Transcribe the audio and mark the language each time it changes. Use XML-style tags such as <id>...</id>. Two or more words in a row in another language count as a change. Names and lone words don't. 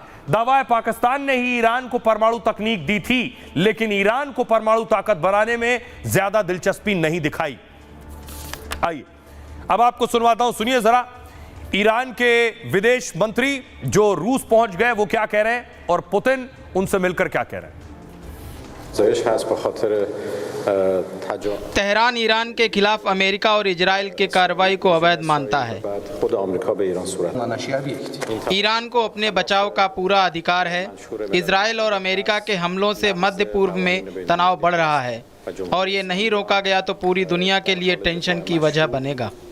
<hi>दावा है पाकिस्तान ने ही ईरान को परमाणु तकनीक दी थी, लेकिन ईरान को परमाणु ताकत बनाने में ज्यादा दिलचस्पी नहीं दिखाई। आइए अब आपको सुनवाता हूं, सुनिए जरा ईरान के विदेश मंत्री जो रूस पहुंच गए वो क्या कह रहे हैं और पुतिन उनसे मिलकर क्या कह रहे हैं।</hi> <fa>زایش هست به خاطر</fa> <hi>तेहरान ईरान के खिलाफ अमेरिका और इजराइल के कार्रवाई को अवैध मानता है। ईरान को अपने बचाव का पूरा अधिकार है। इजराइल और अमेरिका के हमलों से मध्य पूर्व में तनाव बढ़ रहा है और ये नहीं रोका गया तो पूरी दुनिया के लिए टेंशन की वजह बनेगा।</hi>